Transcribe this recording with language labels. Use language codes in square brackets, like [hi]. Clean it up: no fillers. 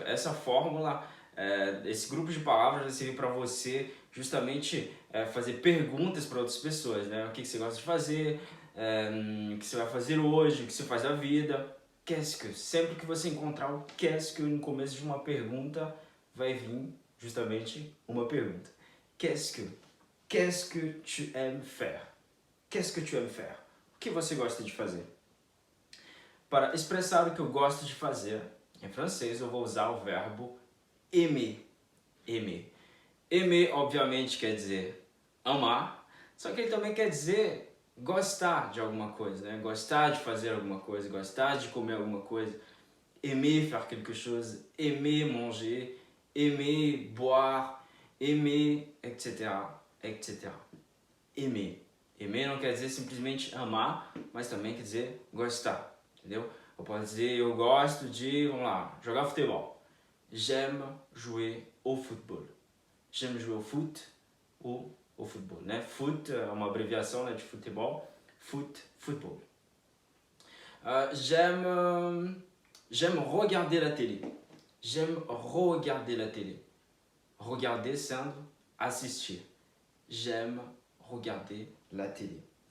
[pt] Essa fórmula, esse grupo de palavras vai servir para você justamente fazer perguntas para outras pessoas, né? O que você gosta de fazer? O que você vai fazer hoje? O que você faz da vida? [fr] Qu'est-ce que? [pt] Sempre que você encontrar o qu'est-ce que no começo de uma pergunta, vai vir justamente uma pergunta. [fr] Qu'est-ce que? Qu'est-ce que tu aimes faire? Qu'est-ce que tu aimes faire? [pt] O que você gosta de fazer? Para expressar o que eu gosto de fazer, em francês eu vou usar o verbo aimer. Aimer. Aimer, obviamente, quer dizer amar, só que ele também quer dizer gostar de alguma coisa, né? Gostar de fazer alguma coisa, gostar de comer alguma coisa. [fr] Aimer faire quelque chose, aimer manger, aimer boire, aimer, etc, etc. Aimer. [pt] Aimer não quer dizer simplesmente amar, mas também quer dizer gostar, entendeu? Eu posso dizer, eu gosto de, vamos lá, jogar futebol. [fr] J'aime jouer au football. J'aime jouer au foot ou au football, né? [pt] Foot é uma abreviação, né, de futebol. [fr] Foot, football. J'aime regarder la télé. J'aime regarder la télé. Regarder [pt] sendo assistir. [fr] J'aime regarder la télé.